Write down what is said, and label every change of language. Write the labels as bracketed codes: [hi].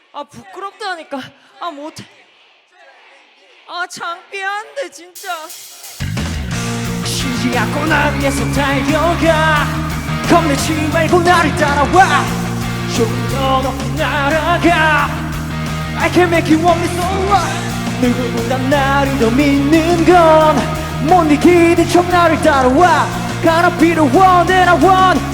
[ko] 부끄럽다니까. 못해. 창피한데 진짜. 쉬지 않고 날 위해서 달려가. 겁내지 말고 나를 따라와. 조금 더 높이 날아가. [en] I can make you want me so right. [ko] 누구보다 나를 더 믿는 건 못 이기는 척 나를 따라와. [en] Gotta be the one that I want.